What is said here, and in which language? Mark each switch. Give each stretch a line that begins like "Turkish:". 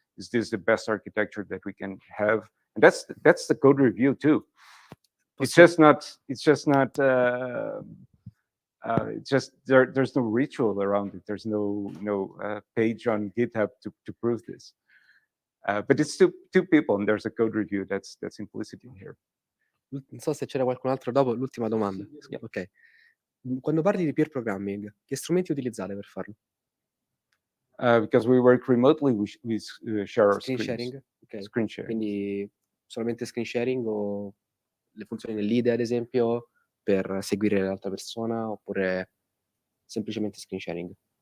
English: Is this the best architecture that we can have? And that's the code review too. It's just not there's no ritual around it. There's no page on GitHub to prove this. But it's two people, and there's a code review that's implicit in here.
Italian: Non so se c'era qualcun altro dopo, l'ultima domanda.
English: Yeah.
Italian: Ok. Quando parli di peer programming, che strumenti utilizzate per farlo?
English: Because we work remotely, we share our Screen screens. sharing? Ok. Screen sharing.
Italian: Quindi solamente screen sharing o le funzioni del lead, ad esempio, per seguire l'altra persona, oppure semplicemente screen sharing?